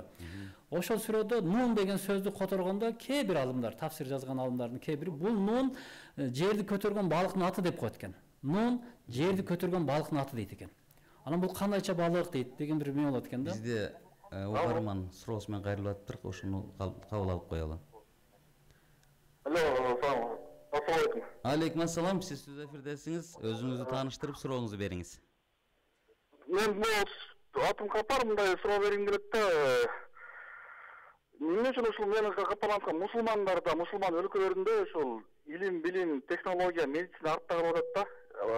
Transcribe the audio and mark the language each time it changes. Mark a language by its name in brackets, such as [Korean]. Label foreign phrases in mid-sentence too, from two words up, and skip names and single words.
[Kyrgyz] Ошол сүрөдө Нун деген сөздү которгондо кээ бир алымдар, тафсир жазган алымдардын кээ бири бул Нун жерди көтөргөн балыктын аты деп коет экен. Нун жерди көтөргөн балыктын аты дейт экен. Анан бул кандайча балык дейт деген бир эмне болот экен да. Бизде угарман суроосу менен кайрылып атыптыр, ошону кабыл алып коелу. Алло, [Arabic] السلام عليكم. عليكم السلام, [Kyrgyz] сиз түз эфирдесиңиз. Өзүңүздү тааныштырып сурооңузду бериңиз. Мен бул атым капар, мындай суроо бергим келет да. Эмне үчүн ушул менин каталанткан мусулмандарда, мусулман өлкөлөрүндө ушул илим, билим, технология, медицина артта калып атат да.